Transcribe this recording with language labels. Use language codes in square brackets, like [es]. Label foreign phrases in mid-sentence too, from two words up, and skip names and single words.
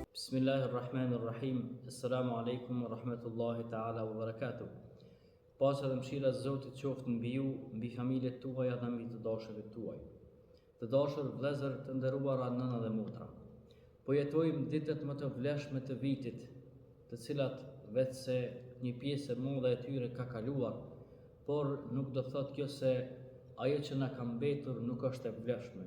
[ar] بسم الله الرحمن الرحيم السلام عليكم ورحمة الله تعالى وبركاته. [sq] Paqja dhe mëshira e Zotit qoftë mbi ju, mbi familjet tuaja dhe mbi të dashurit tuaj. Të dashur vëllezër, të nderuara nëna dhe motra. Po jetojmë ditët më të vlefshme të vitit, të cilat vetë se një pjesë e madhe e tyre ka kaluar, por nuk do thotë kjo se ajo që na ka mbetur nuk është e vlefshme.